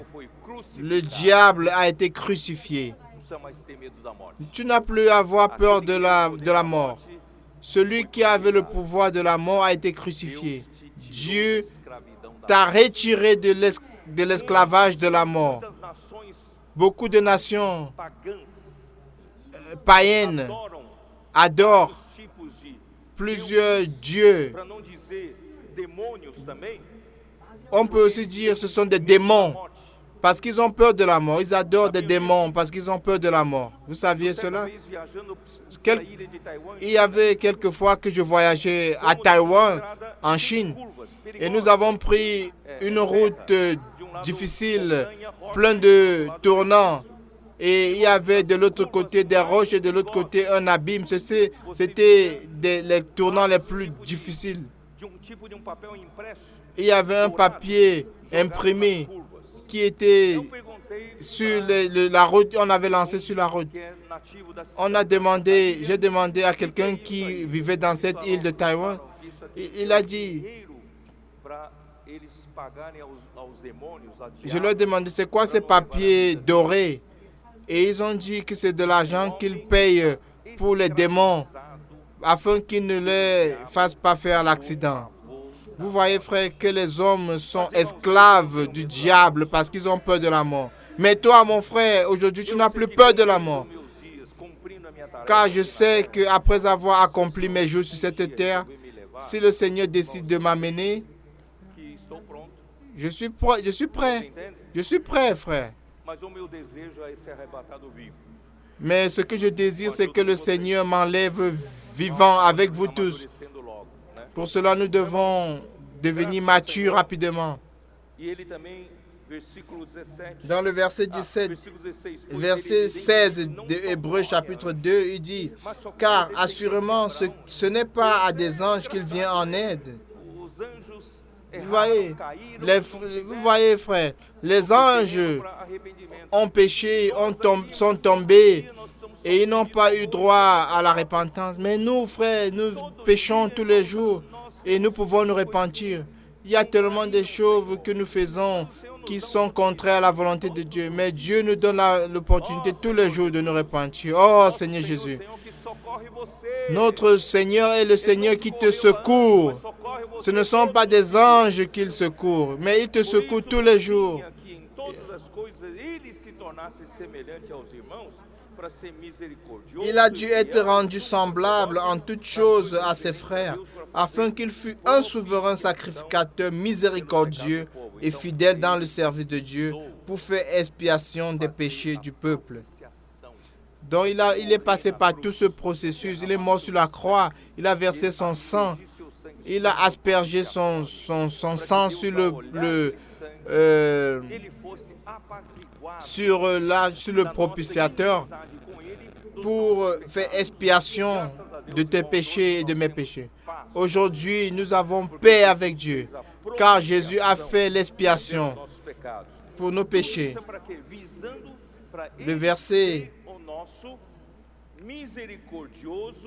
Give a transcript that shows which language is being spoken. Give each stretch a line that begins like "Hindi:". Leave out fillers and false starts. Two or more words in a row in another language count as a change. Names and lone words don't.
French: Le diable a été crucifié. Tu n'as plus à avoir peur de la mort. Celui qui avait le pouvoir de la mort a été crucifié. Dieu t'a retiré de l'esclavage de la mort. Beaucoup de nations
Portuguese: pagãs
French: païennes
Portuguese: adoram
French: adorent
Portuguese: os tipos de,
French: plusieurs dieux.
Portuguese: para não dizer demônios também,
French: On peut aussi dire que ce sont des démons
Portuguese: morte.
French: parce qu'ils ont peur de la mort. Ils adorent des démons parce qu'ils ont peur de la mort. Vous saviez cela?
Portuguese: Certa vez, viajando
French: Quel-
Portuguese: pela ilha de Taiwan,
French: Il y avait quelques fois que je voyageais à Taïwan, en Chine, et nous avons pris une route difficile, plein de tournants. Et il y avait de l'autre côté des roches et de l'autre côté un abîme. C'était les tournants les plus difficiles.
Portuguese: de tipo de papel impresso,
French: Il y avait un papier imprimé
Portuguese: curvas.
French: qui était
Portuguese: Eu perguntei
French: sur la route, on avait lancé sur la route.
Portuguese: que é nativo da
French: On a demandé, j'ai demandé à quelqu'un qui vivait dans cette île de Taïwan.
Portuguese: isso aqui
French: Il a dit,
Portuguese: para eles pagarem aos demônios, a
French: je leur ai demandé c'est quoi ces papiers dorés. Et ils ont dit que c'est de l'argent qu'ils payent pour les démons afin qu'ils ne les fassent pas faire l'accident. Vous voyez, frère, que les hommes sont esclaves du diable parce qu'ils ont peur de la mort. Mais toi, mon frère, aujourd'hui, tu n'as plus peur de la mort.
Portuguese: meus dias cumprindo a minha tarefa,
French: Car je sais qu'après avoir accompli mes jours sur cette terre,
Portuguese: vai me levar,
French: si le Seigneur décide de m'amener,
Portuguese: que estou pronto,
French: je suis prêt, je suis prêt.
Portuguese: entende?
French: Je suis prêt, frère.
Portuguese: Mas o meu desejo é ser arrebatado vivo.
French: Mais ce que je désire, c'est que le Seigneur m'enlève vivant avec vous tous.
Portuguese: Amadurecendo logo, né?
French: Pour cela, nous devons devenir matures rapidement.
Portuguese: E ele também, versículo 17,
French: Dans le verset 17,
Portuguese: versículo 16, pois
French: verset
Portuguese: ele 16 diz, não de só
French: Hébreux
Portuguese: glória,
French: chapitre 2, il dit, car assurément, ce n'est pas à des anges qu'il vient en aide.
Portuguese: os anjos
French: Vous voyez,
Portuguese: erraram, caíram,
French: vous voyez, frère, les anges
Portuguese: para arrependimento.
French: ont péché, sont tombés et ils n'ont pas eu droit à la repentance. Mais nous, frères, nous péchons tous les jours et nous pouvons nous repentir. Il y a tellement de choses que nous faisons qui sont contraires à la volonté de Dieu. Mais Dieu nous donne l'opportunité tous les jours de nous repentir. Oh Seigneur Jésus,
Portuguese: Senhor que socorre você.
French: notre Seigneur est le Seigneur qui te secourt.
Portuguese: Socorre você.
French: Ce ne sont pas des anges qu'il secourt, mais il te secourt tous les jours.
Portuguese: Que em todas as coisas ele se tornasse semelhante aos irmãos para ser misericordioso.
French: Il a dû être rendu semblable en toutes choses à ses frères, afin qu'il fût un souverain sacrificateur miséricordieux et fidèle dans le service de Dieu pour faire expiation des péchés du peuple. Donc il est passé par tout ce processus, il est mort sur la croix, il a versé son sang, il a aspergé son sang sur
Portuguese: Ele fosse apaziguado
French: sur le propitiateur
Portuguese: com ele.
French: pour faire expiation de tes péchés et de mes péchés. Aujourd'hui, nous avons paix avec Dieu, car Jésus a fait l'expiation
Portuguese: Nossos pecados.
French: pour nos péchés.
Portuguese: Isso é para quê? Visando para
French: Le verset,
Portuguese: o nosso misericordioso